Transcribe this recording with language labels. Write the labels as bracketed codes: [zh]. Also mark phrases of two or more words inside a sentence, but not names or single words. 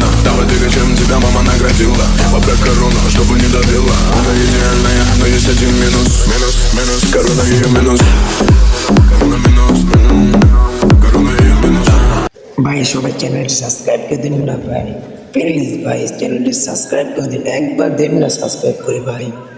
[ru] Давай двигай, чем тебя мама наградила. Поправь корону, чтобы не давила. Она идеальная, но есть один минус. Минус, минус, корона ее минус. Корона минус, корона ее минус. [bn] ভাই সবাই চ্যানেলটি সাবস্ক্রাইব করে দিন না ভাই, প্লিজ ভাই চ্যানেলটি সাবস্ক্রাইব করে দিন, একবার দিন না সাবস্ক্রাইব করে ভাই।